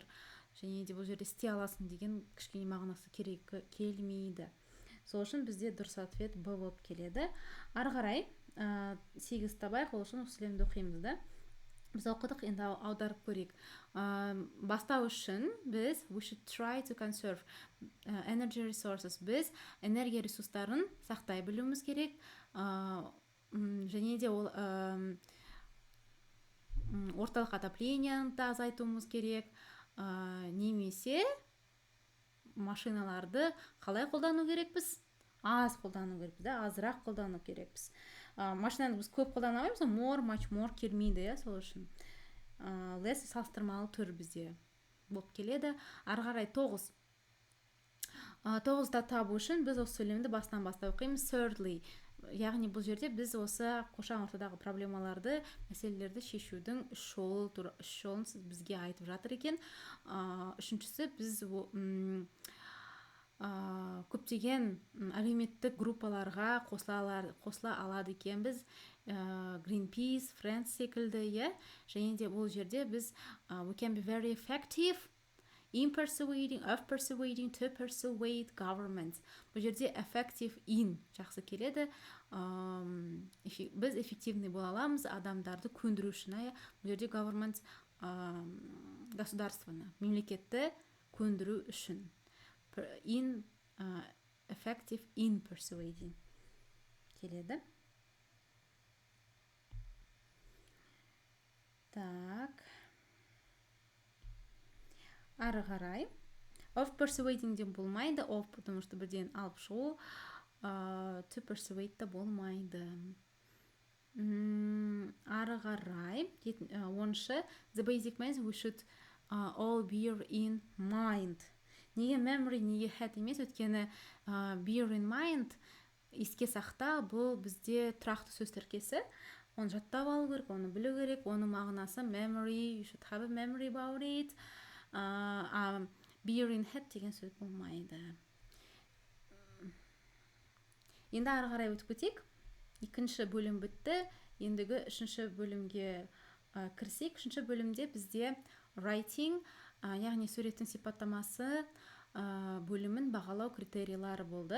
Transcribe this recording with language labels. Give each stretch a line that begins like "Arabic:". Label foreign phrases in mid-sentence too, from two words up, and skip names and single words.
Kazakh: Және де бұл жерде істей аласың деген кішкене мағынасы келмейді. Сол үшін бізде дұрыс ответ Б болып келеді. Ары қарай 8 табайық, ол үшін сөйлемді оқимыз, да. Біз оқыдық, енді аударып көрейік. Бастау үшін біз
English: we should try to conserve energy resources.
Kazakh: Біз энергия ресурстарын сақтай білуіміз керек. Және де ол орталық отопленияны да азайтуымыз керек. Немесе машиналарды қалай қолдану керекпіз? Аз қолдану керекпіз, да? Азырақ қолдану керекпіз. Машинаны біз көп қолдана алмаймыз,
English: more, much more
Kazakh: келмейді, иә, сол үшін. Less салыстырмалы түр бізде болып келеді. Ары қарай 9. 9-да табу үшін біз осы сөйлемді бастан бастап оқимыз. Thirdly, яғни бұл жерде біз осы қоршаған ортадағы проблемаларды, мәселелерді шешудің үш жолын бізге айтып жатыр екен. Үшіншісі, біз көптеген әлеуметтік группаларға қосыла алады екен біз.
English: Greenpeace, Friends
Kazakh: секілді, иә. Және де бұл жерде біз
English: we can be very effective in persuading to persuade governments.
Kazakh: Бұл жерде
English: effective in
Kazakh: жақсы келеді. Біз эффективный бола аламыз адамдарды көндіру үшін. Бұл жерде government государствоны, мемлекетті көндіру үшін.
English: Effective in persuading келеді.
Kazakh: Так. Ары қарай.
English: Of persuading
Kazakh: де болмайды. Of,
Russian: потому что
Kazakh: бірден алып шығу.
English: To persuade
Kazakh: да болмайды. Ары қарай. 10-шы.
English: The basic means we should all bear in mind.
Kazakh: Неге memory, неге had емес, өткені
English: bear in mind,
Kazakh: еске сақта, бұл бізде тұрақты сөз тіркесі. Оны жаттап алу керек, оны білу керек, оның мағынасы memory,
English: you should have a memory about it. Bear in had
Kazakh: деген сөз болмайды. Енді ары қарай өтіп кетейік. 2-ші бөлім бітті. Ендігі 3-ші бөлімге кірсек, үшінші бөлімде бізде writing, яғни суреттің сипаттамасы бөлімін бағалау критерийлары болды.